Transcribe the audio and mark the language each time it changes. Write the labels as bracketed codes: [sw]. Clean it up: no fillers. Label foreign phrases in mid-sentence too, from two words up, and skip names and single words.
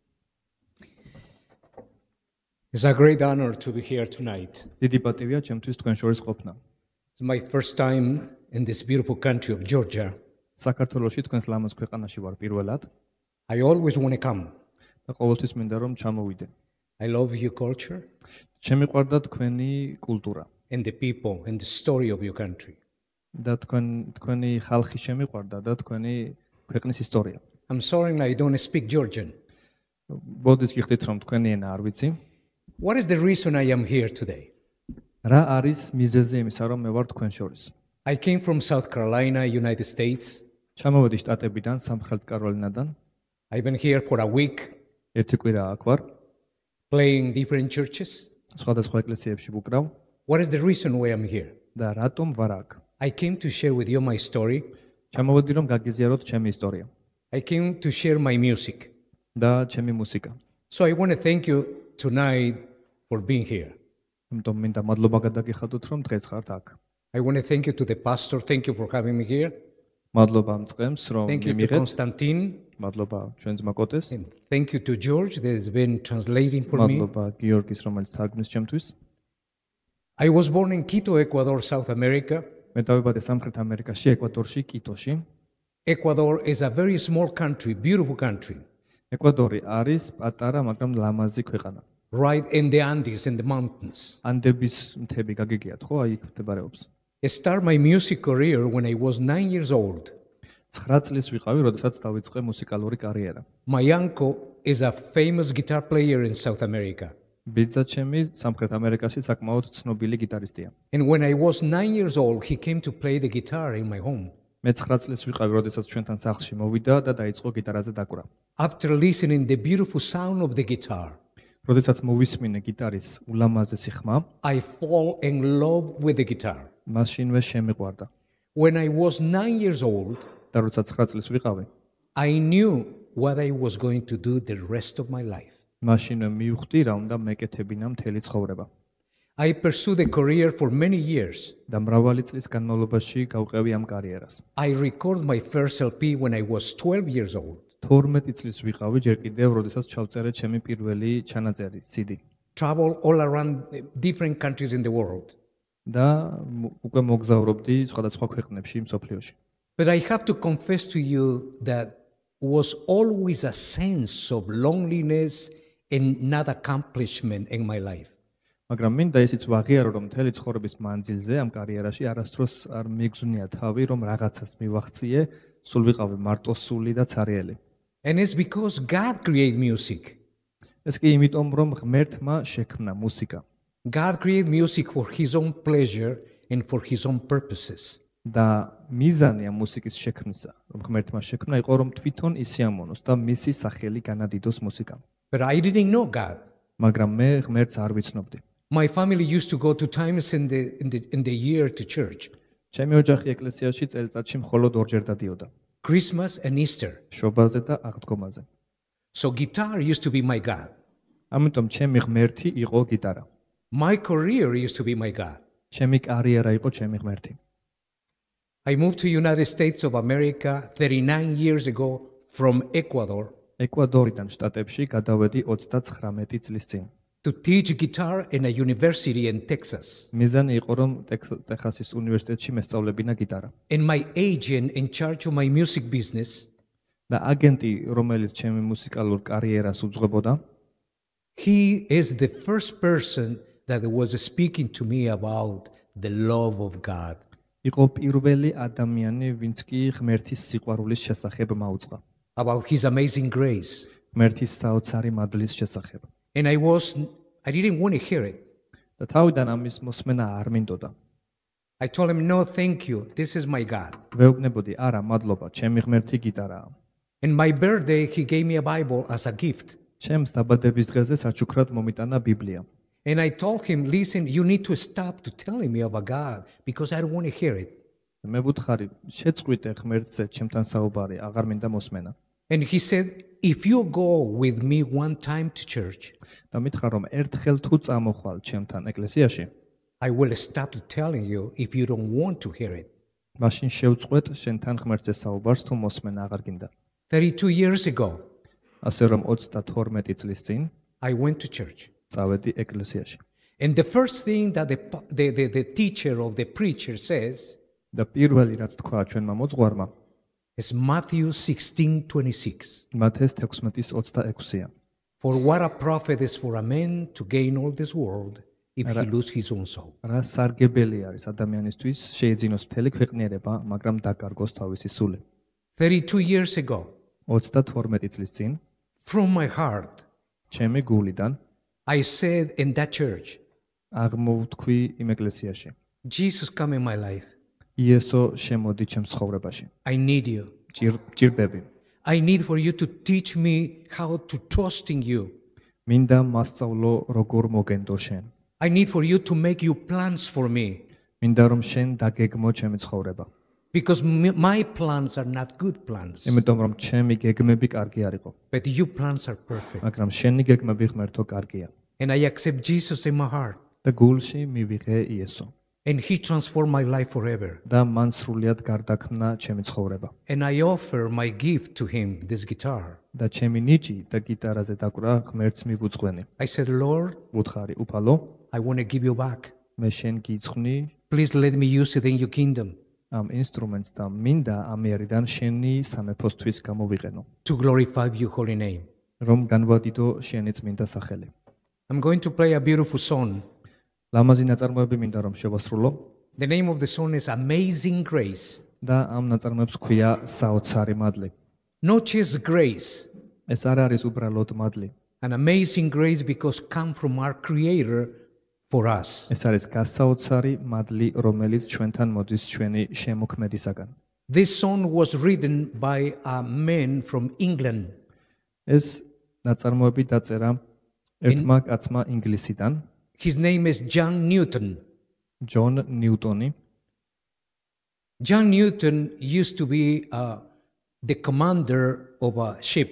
[en] It's a great honor to be here tonight. [ka] დიდი პატივია ჩემთვის თქვენ შორის ყოფნა. [en] It's my first time in this beautiful country of Georgia. [ka] საქართველოში თქვენს ლამაზ ქვეყანაში ვარ პირველად [en] I always want to come. [ka] და ყოველთვის მინდა რომ ჩამოვიდე. [en] I love your culture [ka] შემიყვარდა თქვენი კულტურა [en] and the people and the story of your country. [ka] და თქვენი ხალხი შემიყვარდა და თქვენი ქვეყნის ისტორია. [en] I'm sorry I don't speak Georgian. [ka] ბოდის გიხდით რომ თქვენი ენა არ ვიცი. [en] What is the reason I am here today? [ka] რა არის მიზეზი იმისა რომ მე ვარ თქვენ შორის? [en] I came from South Carolina, United States. [ka] ჩამოვედი შტატებიდან, სამხრეთ კაროლინადან. [en] I've been here for a week [ka] ერთი კვირა აქ ვარ. [en] playing different churches. [ka] სხვადასხვა ეკლესიებში ვუკრავ [en] What is the reason why I'm here? [ka] და რატომ ვარ აქ? [en] I came to share with you my story. [ka] ჩამოვედი რომ გაგიზიაროთ ჩემი ისტორია [en] I came to share my music. [ka] და ჩემი მუსიკა. [en] So I want to thank you tonight for being here. [ka] იმიტომ მინდა მადლობა გადაგიხადოთ რომ დღეს ხართ აქ. [en] I want to thank you to the pastor. Thank you for having me here. [ka] მადლობა ამ წყემს რომ [en] Thank you to [ka] მიმიღეთ. Konstantin. მადლობა ჩვენ ძმა კოტეს. [en] And thank you to George that has been translating for me. [ka] მადლობა გიორგის რომელიც თარგმნის ჩემთვის. [en] I was born in Quito, Ecuador, South America. [ka] მე დავიბადე სამხრეთ ამერიკაში, ეკვადორში, კიტოში. [en] Ecuador is a very small country, beautiful country, [ka] ეკვადორი არის პატარა, მაგრამ ლამაზი ქვეყანა. [en] right in the Andes, in the mountains. [ka] ანდების მთები გაგიგიათ, ხო? აი იქ მდებარეობს. [en] I started my music career when I was 9 years old. [ka] 9 წლის ვიყავი, როდესაც დავიწყე მუსიკალური კარიერა. [en] My uncle is a famous guitar player in South America. [ka] ბიძა ჩემი სამხრეთ ამერიკაში საკმაოდ ცნობილი გიტარისტია. [en] And when I was 9 years old, he came to play the guitar in my home. [ka] მე 9 წლის ვიყავი, როდესაც ჩვენთან სახლში მოვიდა და დაიწყო გიტარაზე დაკვრა. [en] After listening the beautiful sound of the guitar, [ka] როდესაც მოვისმინე გიტარის ულამაზესი ხმა, [en] I fall in love with the guitar. [ka] მაშინვე შემიყვარდა. [en] When I was 9 years old, [ka] და როცა 9 წლის ვიყავი, [en] I knew what I was going to do the rest of my life. [ka] მაშინვე მივხვდი რა უნდა მეკეთებინა მთელი ცხოვრება. [en] I pursued a career for many years. [ka] და მრავალი წლის განმავლობაში გავყევი ამ კარიერას. [en] I recorded my first LP when I was 12 years old. [ka] 12 წლის ვიყავი ჯერ კიდევ, როდესაც ჩავწერე ჩემი პირველი ჩანაწერი, CD. [en] Travel all around different countries in the world. [ka] და უკვე მოგზაურობდი სხვადასხვა ქვეყნებში, მსოფლიოში. [en] But I have to confess to you that was always a sense of loneliness and not accomplishment in my life. [ka] მაგრამ მინდა ისიც ვაღიარო, რომ მთელი ცხოვრების მანძილზე ამ კარიერაში არასდროს არ მიგზნია თავი, რომ რაღაცას მივახციე, სულ ვიყავი მარტოსული და ცარიელი. [en] And it's because God created music. [ka] ეს კი იმიტომ, რომ ღმერთმა შექმნა მუსიკა [en] God created music for his own pleasure and for his own purposes. [ka] და მიზანი ამ მუსიკის შექმნისა, რომ ღმერთმა შექმნა, იყო რომ თვითონ ისიამოვნოს და მისი სახელი განადიდოს მუსიკამ. [en] But I didn't know God. [ka] მაგრამ მე ღმერთს არ ვიცნობდი. [en] My family used to go 2 times in the year to church. [ka] ჩემი ოჯახი ეკლესიაში წელიწადში მხოლოდ ორჯერ დადიოდა. [en] Christmas and Easter. [ka] შობაზე და აღდგომაზე. [en] So guitar used to be my God. [ka] ამიტომ ჩემი ღმერთი იყო გიტარა. [en] My career used to be my God. [ka] ჩემი კარიერა იყო ჩემი ღმერთი. [en] I moved to United States of America 39 years ago from Ecuador [ka] ეკვადორიდან შტატებში გადავედი 39 წლის წინ. [en] to teach guitar in a university in Texas. [ka] მიზანი იყო რომ ტეხასის უნივერსიტეტში მესწავლებინა გიტარა. [en] And my agent in charge of my music business, [ka] და აგენტი, რომელიც ჩემი მუსიკალურ კარიერას უძღვებოდა, [en] he is the first person that was speaking to me about the love of God. [ka] იყო პირველი ადამიანი, ვინც კი ღმერთის სიყვარულის შესახებ მაუწყა. [en] About his amazing grace. [ka] ღმერთის საოცარი მადლის შესახებ. [en] And I didn't want to hear it. [ka] და თავიდან ამის მოსმენა არ მინდოდა. [en] I told him, no, thank you. This is my God. [ka] ვეუბნებოდი, არა, მადლობა, ჩემი ღმერთი გიტარაა. [en] And my birthday, he gave me a Bible as a gift. [ka] ჩემს დაბადების დღეზე საჩუქრად მომიტანა ბიბლია. [en] And I told him, listen, you need to stop to telling me about God because I don't want to hear it. [ka] მე ვუთხარი, შეწყვიტე ღმერთზე ჩემთან საუბარი, აღარ მინდა მოსმენა. [en] And he said, if you go with me one time to church, [ka] და მითხრა რომ ერთხელ თუ წამოხვალ ჩემთან ეკლესიაში, [en] I will stop telling you if you don't want to hear it. [ka] მაშინ შევწყვეტ შენთან ღმერთზე საუბარს თუ მოსმენა აღარ გინდა. [en] 32 years ago, [ka] ასე რომ 32 წლის წინ [en] I went to church. [ka] წავედი ეკლესიაში. [en] And the first thing that the teacher of the preacher says [ka] და პირველი რაც თქვა ჩვენმა მოძღვარმა, [en] is Matthew 16:26. [ka] მათეს 16:26-ია. [en] For what a profit is for a man to gain all this world if he lose his own soul. [ka] რა სარგებელი არის ადამიანისთვის შეეძინოს მთელი ქვეყნიერება, მაგრამ დაკარგოს თავისი სული. [en] 32 years ago, [ka] 32 წლის წინ [en] from my heart, [ka] ჩემი გულიდან [en] I said in that church, [ka] აღმოვთქვი იმ ეკლესიაში. [en] Jesus, come in my life. [ka] იესო შემოდი ჩემს ცხოვრებაში. [en] I need you. [ka] ჭირდები. [en] I need for you to teach me how to trust in you. [ka] მინდა მასწავლო როგორ მოგენდო შენ. [en] I need for you to make you plans for me. [ka] მინდა რომ შენ დაგეგმო ჩემი ცხოვრება. [en] Because my plans are not good plans. [ka] იმიტომ რომ ჩემი გეგმები კარგი არ იყო. [en] But your plans are perfect. [ka] მაგრამ შენი გეგმები ღმერთო კარგია. [en] And I accept Jesus in my heart. [ka] და გულში მივიღე იესო. [en] And he transformed my life forever. [ka] და მან სრულიად გარდაქმნა ჩემი ცხოვრება. [en] And I offer my gift to him, this guitar. [ka] და ჩემი ნიჭი და გიტარაზე დაკვრა ღმერთს მივუძღვენი. [en] I said, Lord, [ka] უთხარი, უფალო, [en] I want to give you back. [ka] მე შენ გიძღვნი [en] Please let me use it in your kingdom [ka] ამ ინსტრუმენტს და მინდა ამერიდან შენი სამეფოსთვის გამოვიყენო, [en] to glorify your holy name. [ka] რომ განვადიდო შენი წმინდა სახელი. [en] I'm going to play a beautiful song. [ka] ლამაზი ნაწარმოები მინდა რომ შევასრულო [en] The name of the song is Amazing Grace. [ka] და ამ ნაწარმოებს ქვია საოცარი მადლი. [en] Not just grace, [ka] ეს არ არის უბრალოდ მადლი. [en] an amazing grace because come from our Creator for us. [ka] ეს არის გასაოცარი მადლი, რომელიც ჩვენთან მოდის ჩვენი შემოქმედისაგან. [en] This song was written by a man from England. [ka] ეს ნაწარმოები დაწერა ერთმა კაცმა ინგლისიდან, [en] His name is John Newton. [ka] ჯონ ნიუტონი. [en] John Newton used to be the commander of a ship.